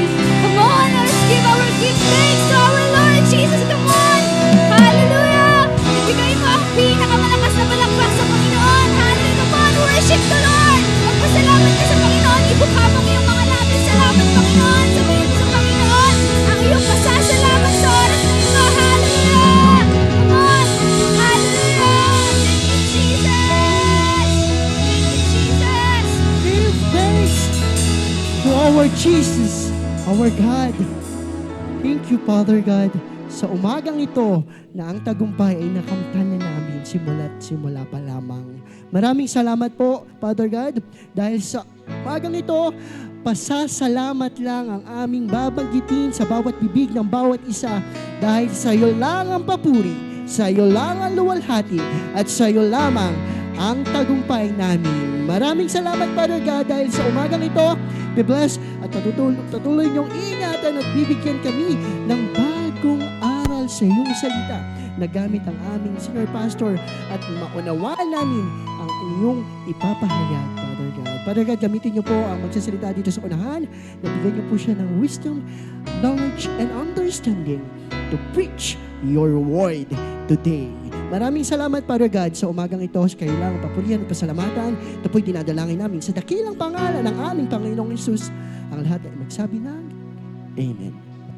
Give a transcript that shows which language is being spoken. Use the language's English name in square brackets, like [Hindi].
[English] Come on, let's give thanks to our Lord Jesus. Come on. Hallelujah. [Filipino] Ibigay mo ang pinakamalakas na palakpak sa Panginoon. [English] Hallelujah. Come on, worship the Lord. [Filipino] Magpasalamat ka sa Panginoon. Ibuka mo iyong mga labi. Salamat, Panginoon. Sabihin mo sa Panginoon ang iyong pasasalamat sa oras na ito. [English] Hallelujah. Come on. Hallelujah. Thank you, Jesus. Thank you, Jesus. Give thanks to our Jesus, our God. Thank you, Father God, [Filipino] sa umagang ito na ang tagumpay ay nakamtan na namin simula pa lamang. Maraming salamat po, Father God, dahil sa umagang ito, pasasalamat lang ang aming babanggitin sa bawat bibig ng bawat isa dahil sa iyo lang ang papuri, sa iyo lang ang luwalhati, at sa iyo lamang ang tagumpay namin. Maraming salamat, Father God, dahil sa umagang ito, [English] be blessed [Filipino] at patuloy niyong ingatan at bibigyan kami ng bagong aral sa iyong salita na gamit ang aming senior pastor at maunawaan namin ang inyong ipapahayag, Father God. Father God, gamitin niyo po ang magsasalita dito sa unahan. Nabigyan niyo po siya ng [English] wisdom, knowledge, and understanding to preach your word today. [Filipino] Maraming salamat, Father God, sa umagang ito. Kayo lang papurihan at pasalamatan. Ito po'y dinadalangin namin sa dakilang pangalan ng aming Panginoong Hesus. Ang lahat ay magsabi ng Amen.